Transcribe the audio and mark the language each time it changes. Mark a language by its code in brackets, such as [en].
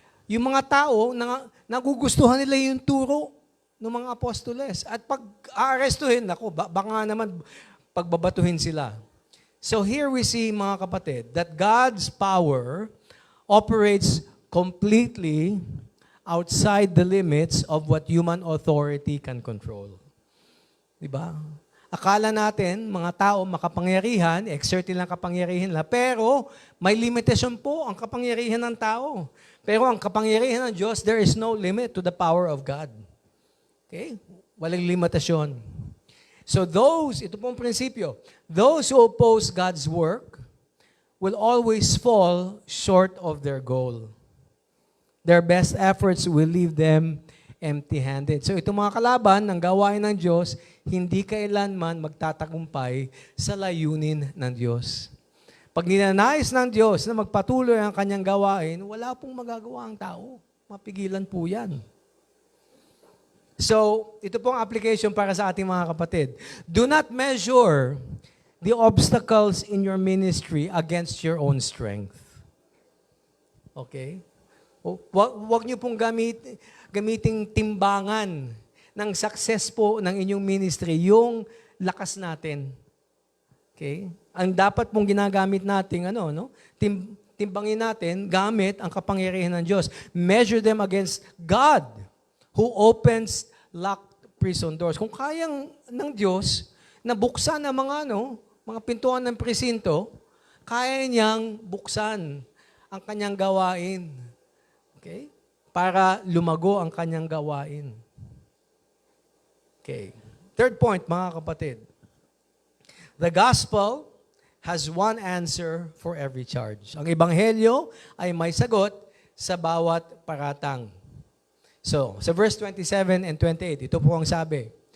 [tl] Yung mga tao, nagugustuhan nila yung turo ng mga apostoles. At pag aarestuhin, baka naman pagbabatuhin sila. [en] So here we see, mga kapatid, that God's power operates completely outside the limits of what human authority can control. [tl] Diba? Akala natin, mga tao makapangyarihan, exert nilang kapangyarihan nila, pero may limitasyon po ang kapangyarihan ng tao. Pero ang kapangyarihan ng Diyos, [en] there is no limit to the power of God. Okay? [tl] Walang limitasyon. So ito pong prinsipyo, [en] those who oppose God's work will always fall short of their goal. Their best efforts will leave them empty-handed. [tl] So itong mga kalaban ng gawain ng Diyos, hindi kailanman magtatagumpay sa layunin ng Diyos. Pag ninanais ng Diyos na magpatuloy ang kanyang gawain, wala pong magagawa ang tao. Mapigilan po yan. So, ito pong application para sa ating mga kapatid. [en] Do not measure the obstacles in your ministry against your own strength. [tl] Okay? Huwag niyo pong gamiting timbangan ng success po ng inyong ministry, yung lakas natin. Okay? Ang dapat pong ginagamit natin, timbangin natin gamit ang kapangyarihan ng Diyos. [en] Measure them against God who opens locked prison doors. [tl] Kung kayang ng Diyos na buksan ang mga pintuan ng presinto, kaya niyang buksan ang kanyang gawain. Okay? Para lumago ang kanyang gawain. [en] Okay. Third point, mga kapatid. The gospel has one answer for every charge. [tl] Ang ebanghelyo ay may sagot sa bawat paratang. So, sa verse 27 and 28, ito po ang sabi.